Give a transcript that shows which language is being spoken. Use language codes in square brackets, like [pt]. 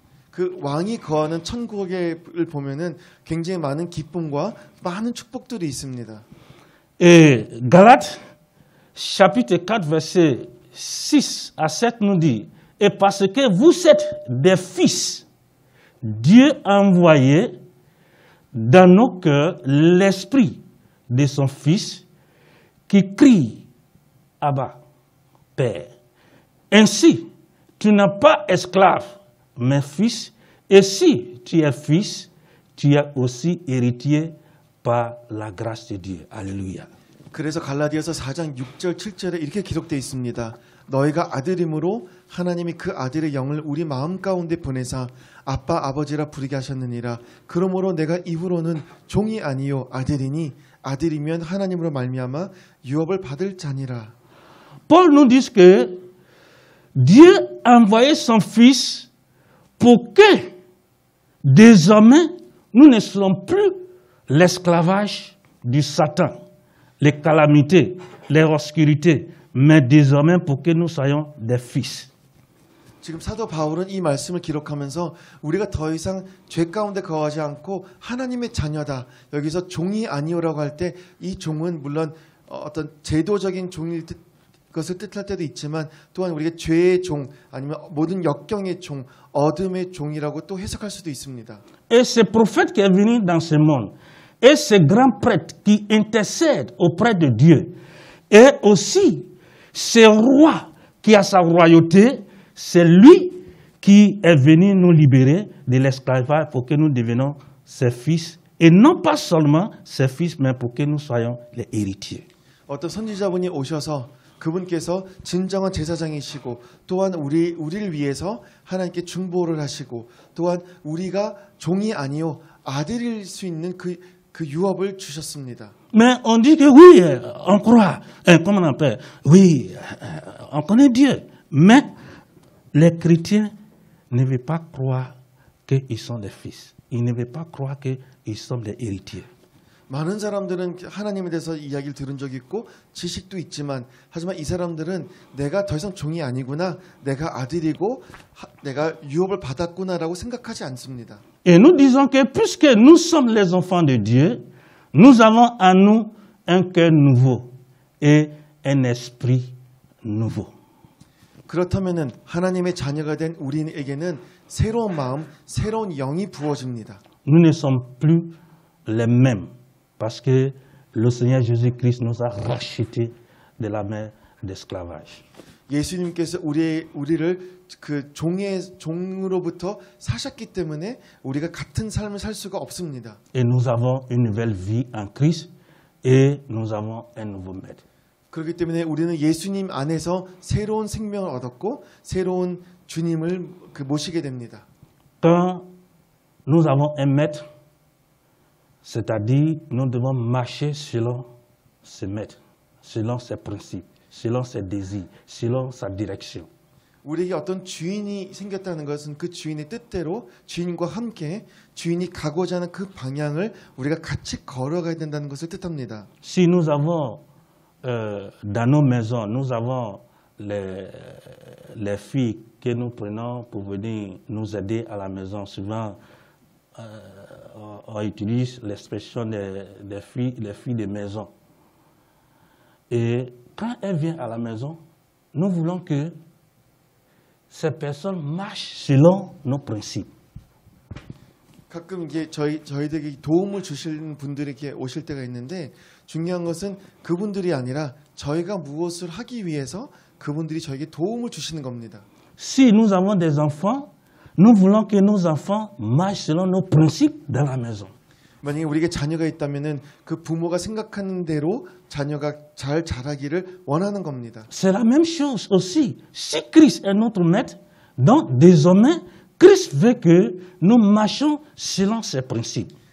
[ko] 그 왕이 거하는 천국을 보면은 굉장히 많은 기쁨과 많은 축복들이 있습니다. [fr] Et Galates chapitre 4 verset 6 à 7 nous dit: et parce que vous êtes des fils, Dieu a envoyé dans nos cœurs l'esprit de son Fils qui crie Abba, Père. Ainsi, tu n'es pas esclave, mais fils, et si tu es fils, tu es aussi héritier par la grâce de Dieu. Alléluia. [ko] 그래서 갈라디아서 4장 6절 7절에 이렇게 기록되어 있습니다. 너희가 아들임으로 하나님이 그 아들의 영을 우리 마음 가운데 보내사 아빠 아버지라 부르게 하셨느니라. 그러므로 내가 이후로는 종이 아니요 아들이니 아들이면 하나님으로 말미암아 유업을 받을 자니라. [fr] Paul nous dit que Dieu a envoyé son Fils pour que désormais nous ne soyons plus l'esclavage du Satan, les calamités, les obscurités, mais désormais pour que nous soyons des fils. [ko] 지금 사도 바울은 이 말씀을 기록하면서 우리가 더 이상 죄 가운데 거하지 않고 하나님의 자녀다. 여기서 종이 아니오라고 할 때 이 종은 물론 어떤 제도적인 종일 것을 뜻할 때도 있지만 또한 우리가 죄의 종 아니면 모든 역경의 종, 어둠의 종이라고 또 해석할 수도 있습니다. [fr] Et ce prophète qui est venu dans ce monde, et ce grand prêtre qui intercède auprès de Dieu, et aussi ce roi qui a sa royauté, c'est lui qui est venu nous libérer de l'esclavage pour que nous devenions ses fils, et non pas seulement ses fils, mais pour que nous soyons les héritiers. [ko] 어떤 선지자분이 오셔서 그분께서 진정한 제사장이시고 또한 우리를 위해서 하나님께 중보를 하시고 또한 우리가 종이 아니요 아들일 수 있는 그 유업을 주셨습니다. [fr] Mais on dit que oui, on croit, comment on appelle, oui, on connaît Dieu, mais les chrétiens ne veulent pas croire qu'ils sont des fils. Ils ne veulent pas croire qu'ils sont des héritiers. [ko] 많은 사람들은 하나님에 대해서 이야기를 들은 적이 있고 지식도 있지만 하지만 이 사람들은 내가 더 이상 종이 아니구나, 내가 아들이고 내가 유업을 받았구나라고 생각하지 않습니다. [fr] Et nous disons que puisque nous sommes les enfants de Dieu, nous avons en nous un cœur nouveau et un esprit nouveau. [ko] 그렇다면은 하나님의 자녀가 된 우리에게는 새로운 마음, 새로운 영이 부어집니다. [fr] Nous ne sommes plus les mêmes parce que le Seigneur Jésus-Christ nous a rachetés de la main d'esclavage. [ko] 예수님께서 우리를 그 종으로부터 사셨기 때문에 우리가 같은 삶을 살 수가 없습니다. [fr] Et nous avons une nouvelle vie en Christ et nous avons un nouveau maître. [ko] 그렇기 때문에 우리는 예수님 안에서 새로운 생명을 얻었고 새로운 주님을 모시게 됩니다. [fr] Quand nous avons un maître, c'est-à-dire nous devons marcher selon ce maître, selon ses principes, selon ses désirs, selon sa direction. [ko] 우리에게 어떤 주인이 생겼다는 것은 그 주인의 뜻대로 주인과 함께 주인이 가고자 하는 그 방향을 우리가 같이 걸어가야 된다는 것을 뜻합니다. [fr] Si nous avons dans nos maisons, nous avons les filles que nous prenons pour venir nous aider à la maison. Souvent, on utilise l'expression des filles de maison. Et quand elle vient à la maison, nous voulons que ces personnes marchent selon nos principes. [ko] 가끔 이게 저희들에게 도움을 주시는 분들이 이렇게 오실 때가 있는데 중요한 것은 그분들이 아니라 저희가 무엇을 하기 위해서 그분들이 저에게 도움을 주시는 겁니다. [fr] Si nous avons des enfants, nous voulons que nos enfants marchent selon nos principes dans la maison. [ko] 만약에 우리에게 자녀가 있다면은 그 부모가 생각하는 대로 자녀가 잘 자라기를 원하는 겁니다. [fr] C'est la même chose aussi. Si Christ est notre maître, donc désormais, Christ veut que nous marchions selon ses principes.